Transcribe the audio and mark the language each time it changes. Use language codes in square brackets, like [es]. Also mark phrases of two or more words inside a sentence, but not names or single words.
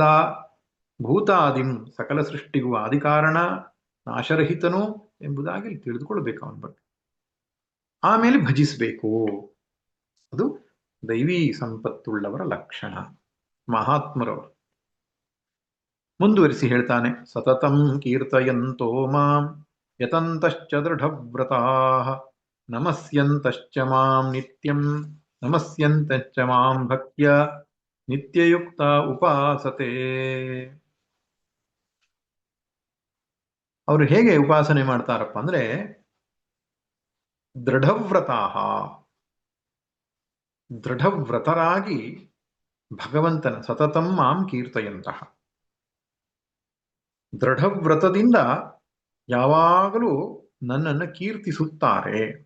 [kn] ಭೂತಾದಿಂ, ಸಕಲ ಸೃಷ್ಟಿಗೂ ಆದಿಕಾರಣ, ನಾಶರಹಿತನು ಎಂಬುದಾಗಿ ತಿಳಿದುಕೊಳ್ಬೇಕು ಅವನ ಬಗ್ಗೆ. ಆಮೇಲೆ ಭಜಿಸಬೇಕು. ಅದು ದೈವಿ ಸಂಪತ್ತುಳ್ಳವರ ಲಕ್ಷಣ, ಮಹಾತ್ಮರವರು. ಮುಂದುವರಿಸಿ ಹೇಳ್ತಾನೆ, [sa] ಸತತಂ ಕೀರ್ತಯಂತೋ ಮಾಂ ಯತಂತಶ್ಚ ದೃಢವ್ರತಾಃ ನಮಸ್ಯಂತಶ್ಚ ಮಾಂ ನಿತ್ಯಂ ನಮಸ್ಯಂತಶ್ಚ ಮಾಂ ಭಕ್ತ್ಯ ನಿತ್ಯಯುಕ್ತ ಉಪಾಸತೆ. [kn] ಅವರು ಹೇಗೆ ಉಪಾಸನೆ ಮಾಡ್ತಾರಪ್ಪ ಅಂದ್ರೆ, ದೃಢವ್ರತರಾಗಿ ಭಗವಂತನ [sa] ಸತತಂ ಮಾಂ ಕೀರ್ತಯಂತಹ, [kn] ದೃಢವ್ರತದಿಂದ ಯಾವಾಗಲೂ ನನ್ನನ್ನು ಕೀರ್ತಿಸುತ್ತಾರೆ.